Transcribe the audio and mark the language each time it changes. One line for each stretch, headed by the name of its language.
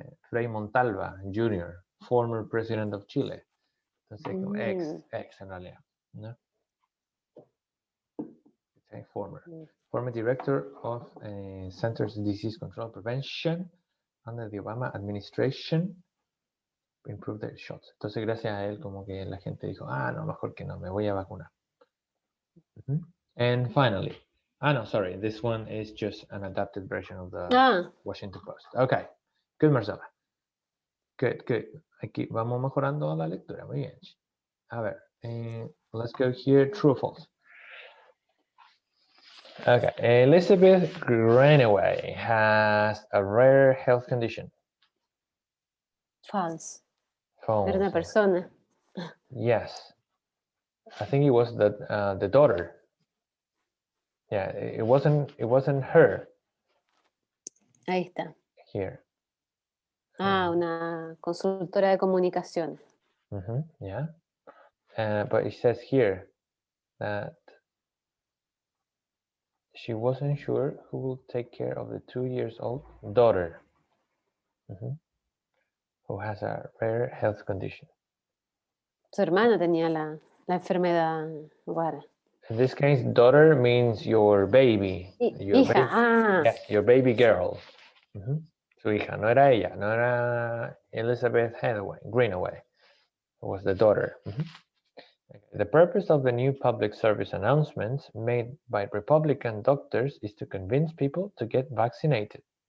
English: Frei Montalva Jr., former president of Chile.
Spanish: Entonces, como ex en realidad, ¿no?
English: Okay, former director of Centers of Disease Control Prevention under the Obama administration. Improve their shots.
Spanish: Entonces, gracias a él, como que la gente dijo, no, mejor que no, me voy a vacunar.
English: And finally, no, sorry, this one is just an adapted version of the Washington Post. Okay, good, Marcela. Good.
Spanish: Aquí vamos mejorando la lectura, muy bien. A ver,
English: let's go here, true or false. Okay, Elizabeth Greenaway has a rare health condition. False.
Spanish: Era una persona.
English: Yes. I think it was the daughter. Yeah, it wasn't her.
Spanish: Ahí está.
English: Here.
Spanish: Ah, una consultora de comunicación.
English: Yeah. But it says here that she wasn't sure who will take care of the 2-year-old daughter who has a rare health condition.
Spanish: Su hermana tenía la enfermedad rara.
English: In this case, daughter means your baby. Your
Spanish: hija,
English: baby, yes, your baby girl.
Spanish: Su hija, no era ella, no era Elizabeth Greenaway.
English: It was the daughter. The purpose of the new public service announcements made by Republican doctors is to convince people to get vaccinated.